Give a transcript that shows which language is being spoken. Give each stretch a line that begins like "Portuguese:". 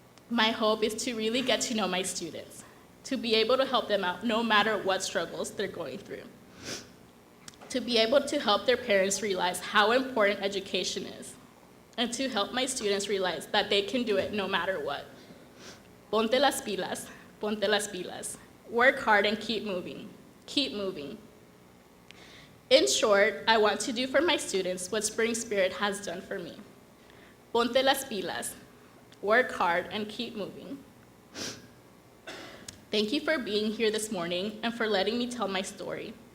English: My hope is to really get to know my students, to be able to help them out no matter what struggles they're going through, to be able to help their parents realize how important education is, and to help my students realize that they can do it no matter what.
Spanish: Ponte las pilas, ponte las pilas.
English: Work hard and keep moving. Keep moving. In short, I want to do for my students what Spring Spirit has done for me.
Spanish: Ponte las pilas.
English: Work hard and keep moving. Thank you for being here this morning and for letting me tell my story.